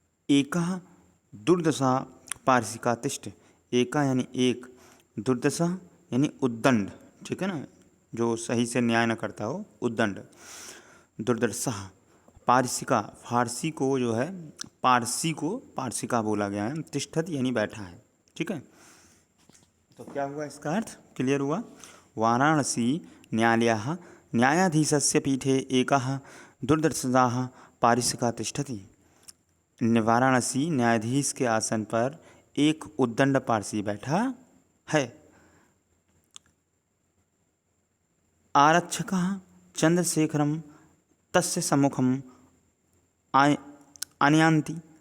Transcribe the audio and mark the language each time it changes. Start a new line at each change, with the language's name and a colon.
Sanskrit: एकः दुर्दशा पारसिका तिष्ठ,
Hindi: एका यानी एक, दुर्दशा यानी उद्दंड, ठीक है ना, जो सही से न्याय न करता हो, उद्दंड।
Sanskrit: दुर्दशा पारसिका,
Hindi: फारसी को जो है पारसी को पारसिका बोला गया है। तिष्ठत यानी बैठा है, ठीक है। तो क्या हुआ इसका अर्थ क्लियर हुआ।
Sanskrit: वाराणसी न्यायालयः न्यायाधीशस्य पीठे एकः दुर्दर्शः पारिषिका तिष्ठति।
Hindi: वाराणसी न्यायाधीश के आसन पर एक उद्दंड पारसी बैठा है।
Sanskrit: आरक्षकः चंद्रशेखरम तस्य सम्मुखम आनयन्ति।